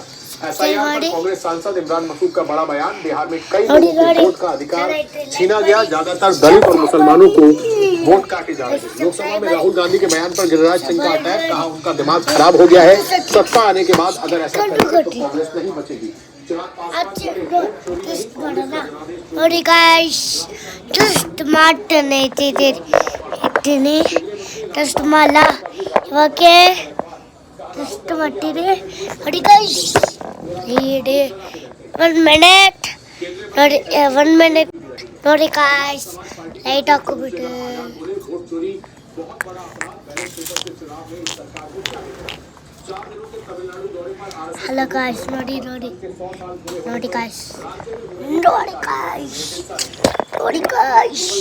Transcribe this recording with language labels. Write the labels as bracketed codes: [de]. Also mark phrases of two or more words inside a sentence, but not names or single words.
[hi] एसआईआर पर कांग्रेस सांसद इमरान मसूद का बड़ा बयान। बिहार में कई लोगों को वोट का अधिकार छीना गया, ज्यादातर दलित और मुसलमानों को वोट काटे जा रहे हैं। लोकसभा में राहुल गांधी के बयान पर गिरिराज सिंह का अटैक, कहा उनका दिमाग खराब हो गया है, सत्ता आने के बाद अगर ऐसा करें तो कांग्रेस नहीं बचेगी। [kn] ನೋಡಿ ಗಾಯ್ಸ್, ಟೆಸ್ಟ್ ಮಾಡ್ತಾನೆ ಇದ್ದೀನಿ, ಟೆಸ್ಟ್ ಮಾಡಲ್ಲ ಇವಾಗ, ಟೆಸ್ಟ್ ಮಾಡ್ತೀನಿ ನೋಡಿ ಗಾಯ್ಸ್. ನೋಡಿ 1 ಮಿನಿಟ್ ನೋಡಿ, 1 ಮಿನಿಟ್ ನೋಡಿ ಗಾಯ್ಸ್, ಲೈಟ್ ಹಾಕೋಬಿಟ್ಟು [en] hello guys, [kn] ನೋಡಿ ಗಾಯ್ಸ್, ನೋಡಿ guys.